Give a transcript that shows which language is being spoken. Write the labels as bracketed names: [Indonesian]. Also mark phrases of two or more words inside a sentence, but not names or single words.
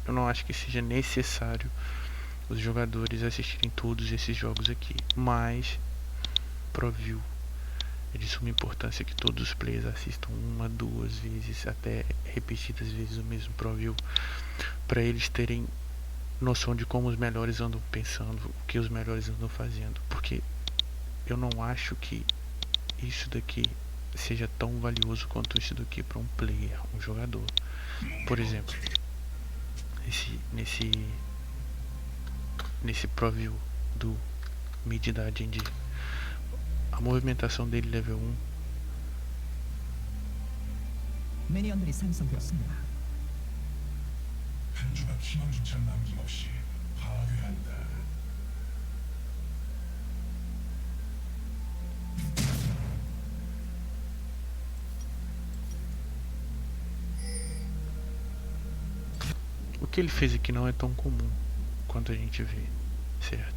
[Portuguese] Eu não acho que seja necessário os jogadores assistirem todos esses jogos aqui, mas ProView é de suma importância que todos os players assistam uma, duas vezes, até repetidas vezes o mesmo ProView, para eles terem noção de como os melhores andam pensando, o que os melhores andam fazendo, porque eu não acho que isso daqui seja tão valioso quanto isso daqui para um player, um jogador. Por exemplo, nesse ProView do mid da AD&D, a movimentação dele level 1, [Korean] 미니언들이 생성되었습니다. 한 조각 희망조차 남김없이 파괴한다. [Portuguese] o que ele fez aqui não é tão comum quanto a gente vê, certo?